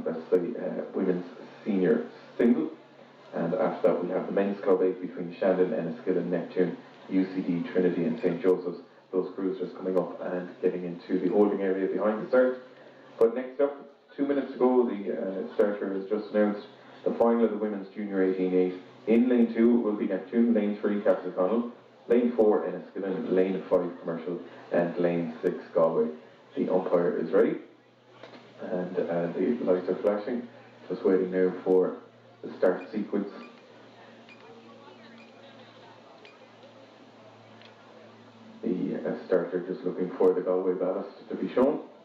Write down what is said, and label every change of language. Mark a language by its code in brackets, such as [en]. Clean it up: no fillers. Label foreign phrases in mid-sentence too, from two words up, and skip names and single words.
[en] That's the women's senior single. And after that, we have the men's club 8 between Shandon, Enniskillen, Neptune, UCD, Trinity, and St. Joseph's. Those cruisers coming up and getting into the holding area behind the start. But next up, 2 minutes to go, the starter has just announced the final of the women's junior 18-8. In lane 2 will be Neptune, lane 3 Castleconnell, lane 4 Enniskillen, lane 5 Commercial, and lane 6 Galway. The umpire is ready, and the lights are flashing. Just waiting now for the start sequence. The starter just looking for the Galway ballast to be shown.